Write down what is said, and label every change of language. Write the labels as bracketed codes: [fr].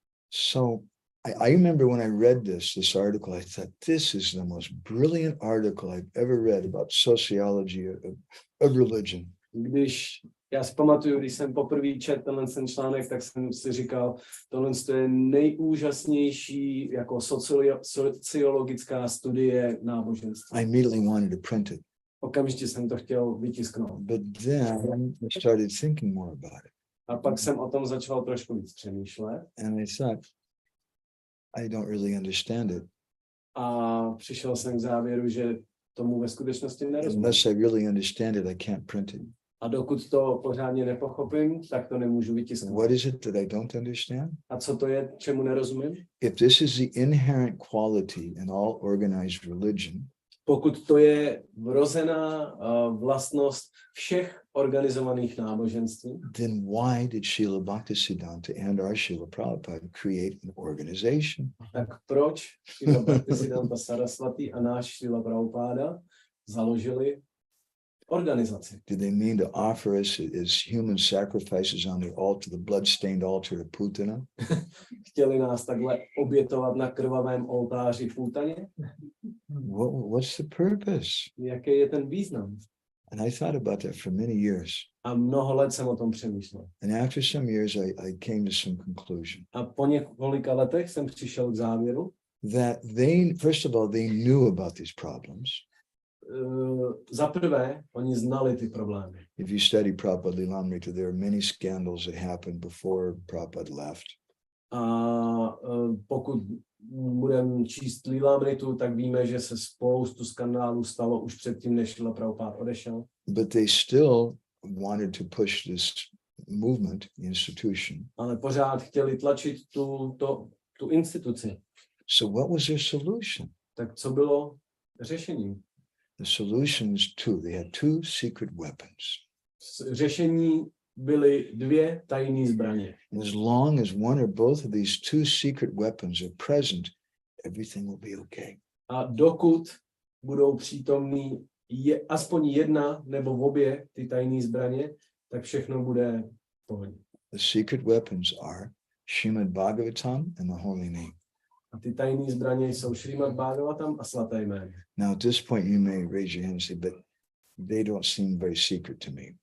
[en] So I remember when I read this article, I thought, this is the most brilliant article I've ever read about sociology of religion. [cs] Já si pamatuju, když jsem poprvé četl ten článek, tak jsem si říkal, tohle je nejúžasnější jako sociologická studie náboženství. [en] I immediately wanted to print it. [cs] Okamžitě jsem to chtěl vytisknout. [en] But then I started thinking more about it. [cs] A pak jsem o tom začal trošku víc přemýšlet. [en] And I thought, I don't really understand it. [cs] A přišel jsem k závěru, že tomu ve skutečnosti nerozumím. [en] Unless I really understand it, I can't print it. [cs] A dokud to pořádně nepochopím, tak to nemůžu vytisknout. [en] What is it that I don't understand? [cs] A co to je, čemu nerozumím? [en] If this is the inherent quality in all organized religion, [cs] pokud to je vrozená vlastnost všech organizovaných náboženství, [en] then why did Srila Bhaktisiddhanta and our Srila Prabhupada create an organization? [cs] Tak proč Srila Bhaktisiddhanta Saraswati a náš Srila Prabhupada založili organizaci? [en] Did they mean to offer us as human sacrifices on the altar, the blood-stained altar of Putana? [cs] Chtěli nás takhle obětovat na krvavém oltáři Putaně? [en] What's the purpose? [cs] Jaký je ten význam? [en] And I thought about that for many years. [cs] A mnoho let jsem o tom přemýšlel. [en] And after some years, I came to some conclusion. [cs] A po několika letech jsem přišel k závěru, [en] that they, first of all, they knew about these problems. [cs] Za prvé, oni znali ty problémy. [en] If you study Prabhupada Lilamrita, there are many scandals that happened before Prabhupada left. [cs] A pokud budeme číst Lilamritu, tak víme, že se spoustu skandálů stalo už předtím, než Srila Prabhupada odešel. [en] But they still wanted to push this movement, institution. [cs] Ale pořád chtěli tlačit tu instituci. [en] So what was their solution? [cs] Tak co bylo řešením? [en] The solution was two. They had two secret weapons. [cs] Řešení byly dvě tajné zbraně. [en] And as long as one or both of these two secret weapons are present, everything will be okay. [cs] A dokud budou přítomní aspoň jedna nebo obě ty tajné zbraně, tak všechno bude v pohodě. [en] The secret weapons are Srimad Bhagavatam and the Holy Name. [cs] A ty tajné zbraně jsou Šrímad Bhagavatam a svaté jméno. [en] Now at this point you may raise your hand and say, but they don't seem very secret to me.